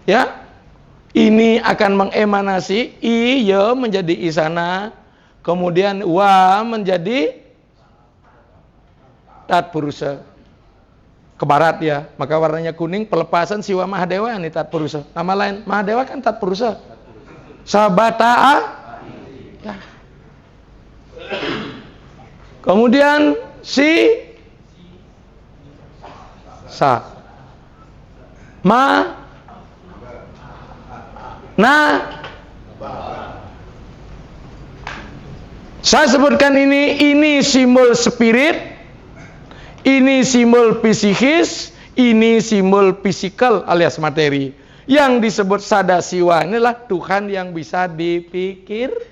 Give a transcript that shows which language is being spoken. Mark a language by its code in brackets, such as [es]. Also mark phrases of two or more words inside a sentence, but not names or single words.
[id] Ya, Ini akan mengemanasi, I, ya menjadi isana, kemudian wa menjadi tat purusa. Ke barat ya, maka warnanya kuning, pelepasan siwa Mahadewa ini tat purusa. Nama lain Mahadewa kan tat purusa. Sabataa. Ya. Kemudian si sa ma na. Saya sebutkan ini simbol spirit, ini simbol psikis, ini simbol fisikal alias materi. Yang disebut sadasiwa inilah Tuhan yang bisa dipikir.